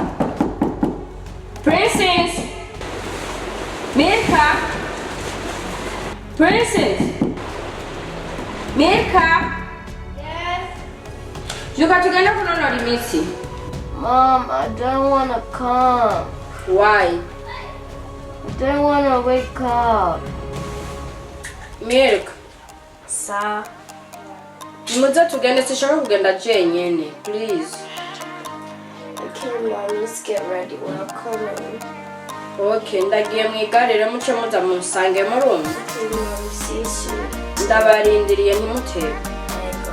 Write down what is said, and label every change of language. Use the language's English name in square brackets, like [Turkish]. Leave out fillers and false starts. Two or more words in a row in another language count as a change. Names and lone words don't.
[English] Princess! Mirka! Princess! Mirka! Yes? [Rundi] Juka tugenda kunonora imitsi. [English] Mom, I don't want to come. Why? I don't want to wake up. Mirka. Sir? [Rundi] Muza tugende sishaka kugenda jenyene, [English] please. Okay, Mom, let's get ready. We're coming. [Rundi] Okay, ndagiye mu igare rero muce muza musange murumva. Sisi. Ndabarindiriye ntimutebe. Ego.